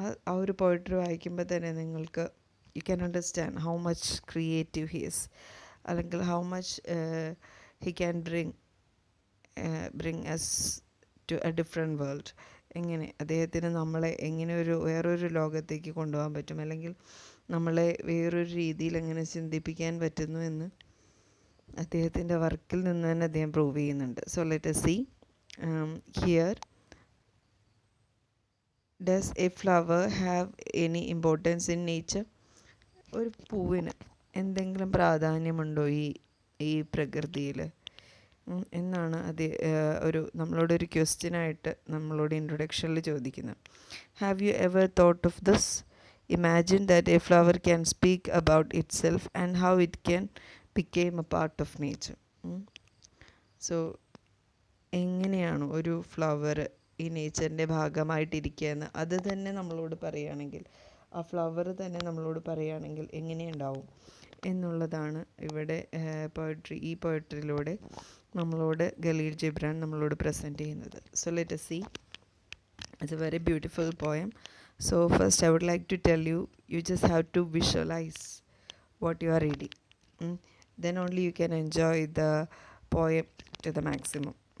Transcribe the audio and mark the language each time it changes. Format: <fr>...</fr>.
<ml>ആ ഒരു പോയട്രി വായിക്കുമ്പോൾ തന്നെ നിങ്ങൾക്ക്</ml> <en>You can understand how much creative he is, അല്ലെങ്കിൽ how much he can bring us to a different world.</en> <ml>എങ്ങനെ അദ്ദേഹത്തിന് നമ്മളെ എങ്ങനെ വേറൊരു ലോകത്തേക്ക് കൊണ്ടുപോകാൻ പറ്റും, അല്ലെങ്കിൽ നമ്മളെ വേറൊരു രീതിയിൽ എങ്ങനെ ചിന്തിപ്പിക്കാൻ പറ്റുന്നു എന്ന് അദ്ദേഹത്തിൻ്റെ വർക്കിൽ നിന്ന് തന്നെ അദ്ദേഹം പ്രൂവ് ചെയ്യുന്നുണ്ട്.</ml> <en>So let us see. Here, does a flower have any importance in nature?</en> <ml>ഒരു പൂവിന് എന്തെങ്കിലും പ്രാധാന്യമുണ്ടോ ഈ പ്രകൃതിയിൽ എന്നാണ് നമ്മളോടൊരു ക്വസ്റ്റ്യനായിട്ട് നമ്മളോട് ഇൻട്രൊഡക്ഷനിൽ ചോദിക്കുന്നത്.</ml> <en>Have you ever thought of this? Imagine that a flower can speak about itself and how it can become a part of nature. So</en> <ml>എങ്ങനെയാണ് ഒരു ഫ്ലവർ ഈ നേച്ചറിൻ്റെ ഭാഗമായിട്ടിരിക്കുകയെന്ന് അത് തന്നെ നമ്മളോട് പറയുകയാണെങ്കിൽ, ആ ഫ്ലവർ തന്നെ നമ്മളോട് പറയുകയാണെങ്കിൽ എങ്ങനെയുണ്ടാവും എന്നുള്ളതാണ് ഇവിടെ ഈ പോയട്രിയിലൂടെ നമ്മളോട് ഖലീൽ ജിബ്രാൻ നമ്മളോട് പ്രസൻറ്റ് ചെയ്യുന്നത്.</ml> <en>So let us see. It's a very beautiful poem. So first I would like to tell you, you just have to visualize what you are reading. Then only you can enjoy the poem to the maximum.</en>